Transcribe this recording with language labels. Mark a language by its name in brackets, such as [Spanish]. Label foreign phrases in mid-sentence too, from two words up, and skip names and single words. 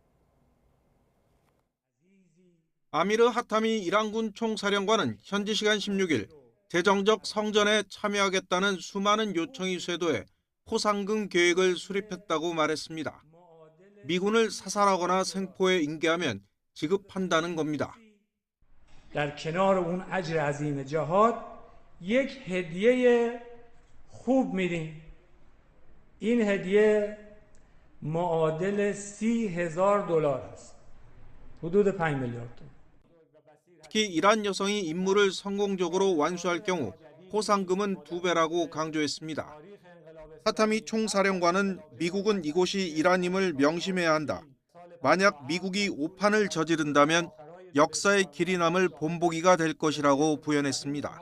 [Korean] 아미르 하타미 이란군 총사령관은 현지 시간 16일 대정적 성전에 참여하겠다는 수많은 요청이 쇄도해 포상금 계획을 수립했다고 말했습니다. 미군을 사살하거나 생포에 인계하면 지급한다는 겁니다. [Persian] در کنار اون اجر عظیم جهاد یک هدیه خوب میدیم. این هدیه معادل $30,000 است. حدود 5 میلیارد تومان. [Korean] 특히 이란 여성이 임무를 성공적으로 완수할 경우 포상금은 2배라고 강조했습니다. 하타미 총사령관은 미국은 이곳이 이란임을 명심해야 한다. 만약 미국이 오판을 저지른다면 역사의 길이 남을 본보기가 될 것이라고 부연했습니다.